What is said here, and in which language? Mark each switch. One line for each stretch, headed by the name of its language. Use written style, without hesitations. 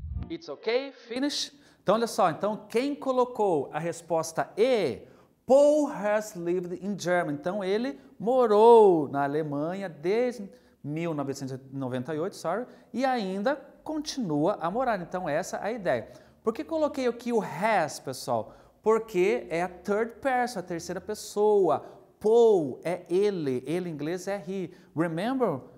English: It's okay? Finish?
Portuguese: Então, olha só. Então, quem colocou a resposta E?
English: Paul has lived in Germany.
Portuguese: Então, ele morou na Alemanha desde 1998, e ainda continua a morar. Então, essa é a ideia. Por que coloquei aqui o has, pessoal? Porque é a third person, a terceira pessoa. Paul é ele em inglês é he.
English: Remember?